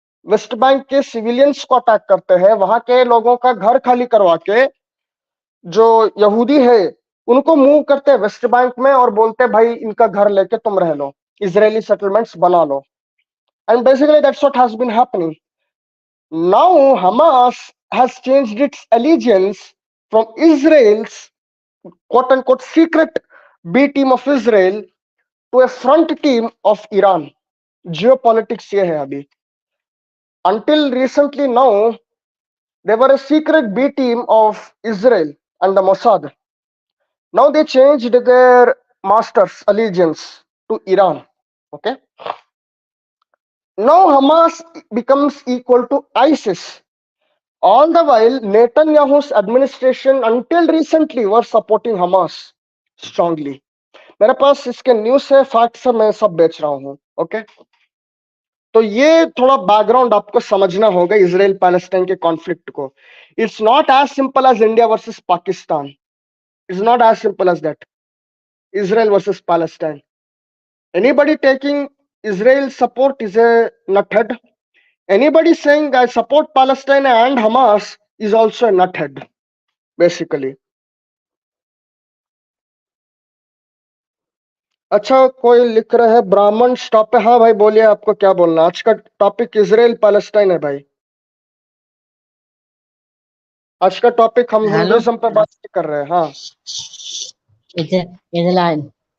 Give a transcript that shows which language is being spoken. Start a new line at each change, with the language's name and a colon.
Hindi: West Bank के civilians को attack करते हैं, वहां के लोगों का घर खाली करवा के, जो यहूदी है उनको मूव करते हैं वेस्ट बैंक में और बोलते हैं भाई इनका घर लेके तुम रह लो, इजरायली सेटलमेंट्स बना लो।
English: And basically that's what has been happening. Now
Hindi: Hamas
English: has changed its allegiance from Israel's quote unquote secret B team of Israel to a front team of Iran. Geopolitics
Hindi: ये है अभी।
English: Until recently now, they were a secret B team of Israel and the Mossad. Now they changed their master's allegiance to Iran. Okay. Now Hamas becomes equal to ISIS. All the while, Netanyahu's administration until recently were supporting Hamas strongly.
Hindi: मेरे पास इसके news है, facts है, मैं सब बेच रहा हूँ। Okay, तो ये थोड़ा बैकग्राउंड आपको समझना होगा इजराइल पैलेस्टाइन के कॉन्फ्लिक्ट को।
English: It's not as simple as India versus Pakistan, it's not as simple as that. Israel versus Palestine, anybody taking Israel support is a nuthead. Anybody saying I support Palestine and Hamas is also a nuthead, basically.
Hindi: अच्छा, कोई लिख रहा है ब्राह्मण stop पे। हाँ भाई बोलिए, आपको क्या बोलना। आज का टॉपिक इजराइल पैलेस्टाइन है भाई। आज का टॉपिक हम हिंदुइज्म पे बात कर रहे हैं। हाँ इजराइल।